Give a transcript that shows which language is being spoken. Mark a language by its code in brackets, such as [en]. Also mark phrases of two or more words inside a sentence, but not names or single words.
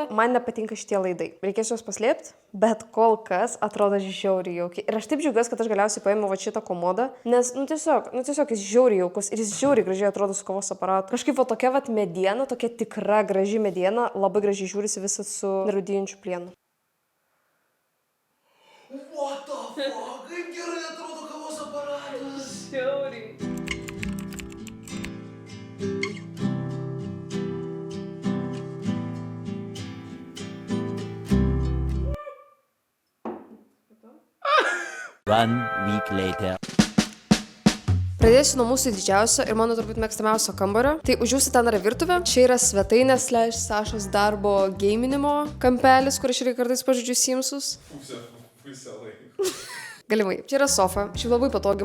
[lt] Man nepatinka šitie laidai. Reikės juos paslėpti, bet kol kas atrodo žiauriai jaukiai. Ir aš taip džiaugiuosi, kad aš galiausiai paėmiau va šitą komodą, nes tiesiog jis žiauriai jaukus ir jis žiauriai gražiai atrodo su kavos aparatu. Kažkaip va tokia va mediena, tokia tikra graži mediena, labai gražiai žiūrisi visas su nerūdijančiu plienu. [en] What the fuck? [lt] Kaip gerai atrodo kavos aparatas. Žiauriai. [en] One week later. [lt] Pradėsiu nuo mūsų didžiausio ir mano turbūt mėgstamiausio kambario. Tai už jūsų ten yra virtuvė. Čia yra svetainės / Sašos darbo geiminimo kampelis, kur aš irgi kartais pažodžiu Simsus. Pusę laiko. Galimai. Čia yra sofa. Šiaip labai patogi.